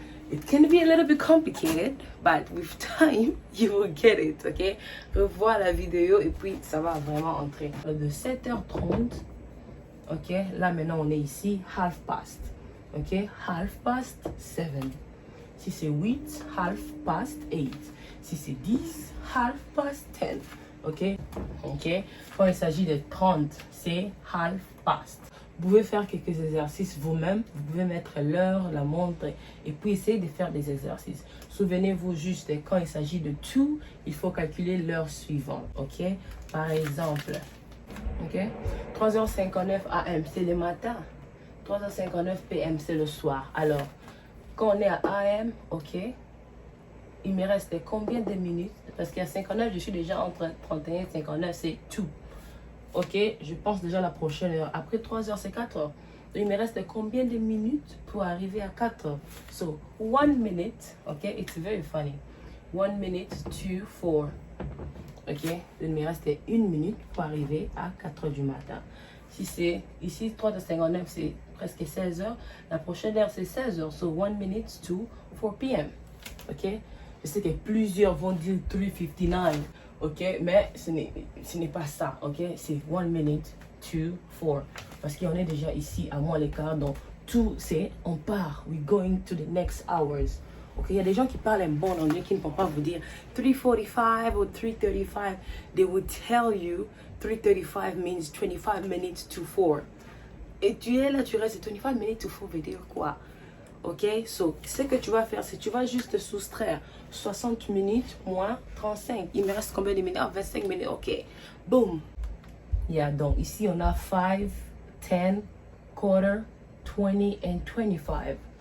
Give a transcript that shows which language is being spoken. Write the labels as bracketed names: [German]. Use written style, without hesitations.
[English] It can be a little bit complicated, but with time, you will get it, OK? [French] Revois la vidéo et puis ça va vraiment entrer. De 7h30, OK? Là, maintenant, on est ici, [English] half past. [French] OK? [English] Half past 7. [French] Si c'est 8, [English] half past 8. [French] Si c'est 10, [English] half past 10. [French] OK? OK? Quand il s'agit de 30, c'est [English] half past. [French] Vous pouvez faire quelques exercices vous-même. Vous pouvez mettre l'heure, la montre et puis essayer de faire des exercices. Souvenez-vous juste, quand il s'agit de tout, il faut calculer l'heure suivante. OK? Par exemple, OK? 3h59 AM, c'est le matin. 3h59 PM, c'est le soir. Alors, quand on est à AM, OK? Il me reste combien de minutes? Parce qu'à 59, je suis déjà entre 31 et 59, c'est tout. OK, je pense déjà à la prochaine heure. Après 3 heures, c'est 4 heures. Il me reste combien de minutes pour arriver à 4 heures? [English] So, 1 minute, OK, it's very funny. 1 minute to 4. [French] OK, il me reste 1 minute pour arriver à 4 heures du matin. Si c'est ici, 3h59, c'est presque 16 heures. La prochaine heure, c'est 16 heures. [English] So, 1 minute to 4 p.m. [French] OK, je sais que plusieurs vont dire 3:59. OK, mais ce n'est pas ça, OK? C'est [English] 1 minute to 4. [French] Parce qu'on est déjà ici à moins l'écart, donc tout c'est on part. [English] We're going to the next hours. [French] OK, il y a des gens qui parlent un bon anglais qui ne vont pas vous dire 3:45 ou 3:35. [English] They will tell you 3:35 means 25 minutes to 4. [French] Et tu es là, tu restes [English] 25 minutes to 4 [French] veut dire quoi? OK, so, ce que tu vas faire, c'est que tu vas juste soustraire 60 minutes moins 35. Il me reste combien de minutes? 25 minutes, OK. Boom. Yeah, donc ici, on a 5, 10, quarter, 20 and 25.